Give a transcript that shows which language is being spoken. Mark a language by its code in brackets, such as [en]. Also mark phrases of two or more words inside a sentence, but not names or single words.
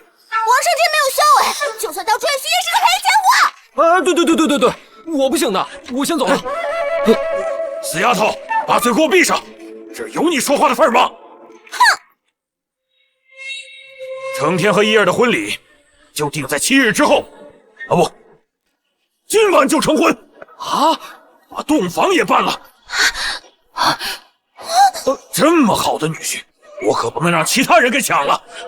[zh] 王承天沒有孝位，就算當赘婿也是個賠錢貨。對，我不行的，我先走了。死丫頭，把嘴給我閉上！這有你說話的份兒嗎？哼！承天和義兒的婚禮就定在7日之後，啊不，今晚就成婚啊！把洞房也辦了。這麼好的女婿，我可不能讓其他人給搶了。